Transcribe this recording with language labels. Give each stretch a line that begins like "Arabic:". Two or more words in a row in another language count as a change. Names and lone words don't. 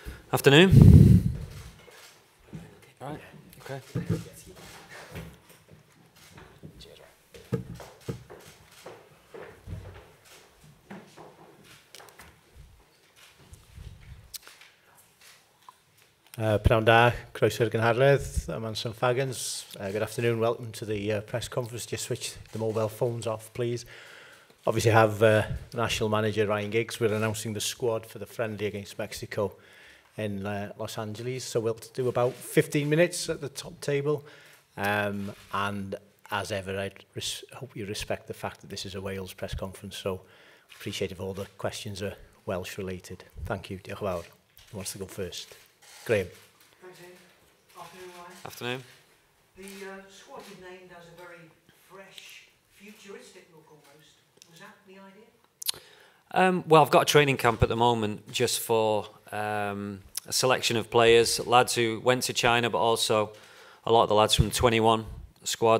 English: Afternoon. Right. Okay.
Welsh: Pnawn da, croeso i'r gynhadledd,
English: I'm Sam Faggins. Good afternoon, welcome to the press conference. Just switch the mobile phones off, please. Obviously have National Manager Ryan Giggs. We're announcing the squad for the friendly against Mexico in Los Angeles. So we'll do about 15 minutes at the top table. And as ever, I hope you respect the fact that this is a Wales press conference. So appreciate if all the questions are Welsh related. Thank you.
Welsh: Diolch yn fawr.
English: Who wants to go first? Graham. Thanks, Ian. Afternoon, Ryan. Afternoon. The squad you've named has a very fresh, futuristic look almost. Was that the idea? Well, I've got a training camp at the moment just for a selection of players, lads who went to China, but also a lot of the lads from the 21 squad.